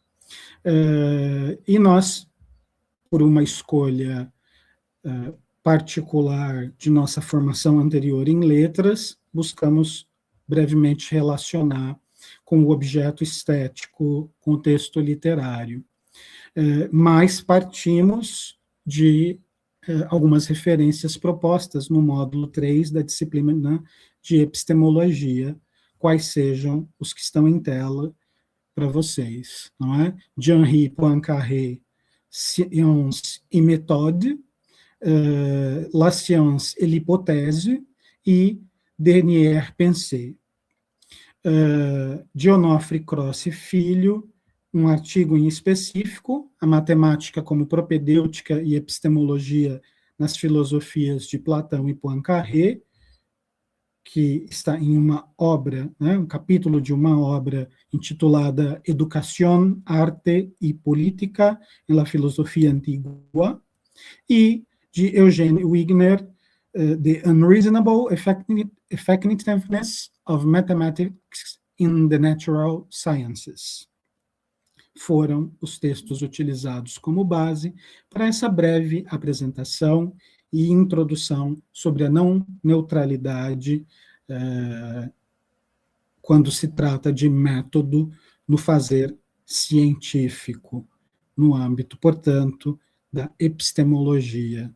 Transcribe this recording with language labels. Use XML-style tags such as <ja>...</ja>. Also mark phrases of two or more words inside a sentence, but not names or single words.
<pt>E nós, por uma escolha particular de nossa formação anterior em letras, buscamos brevemente relacionar com o objeto estético, com o texto literário. Mas partimos de algumas referências propostas no módulo 3 da disciplina de epistemologia, quais sejam os que estão em tela para vocês, não é? De Henri Poincaré, Science et Méthode, La Science et l'Hypothèse e Dernière Pensée. De Onofre Croce Filho, um artigo em específico, a matemática como propedêutica e epistemologia nas filosofias de Platão e Poincaré, que está em uma obra, né, um capítulo de uma obra intitulada Educación, Arte y Política en la Filosofía Antigua, e de Eugene Wigner, The Unreasonable Effectiveness of Mathematics in the Natural Sciences. Foram os textos utilizados como base para essa breve apresentação e introdução sobre a não neutralidade quando se trata de método no fazer científico, no âmbito, portanto, da epistemologia.</pt>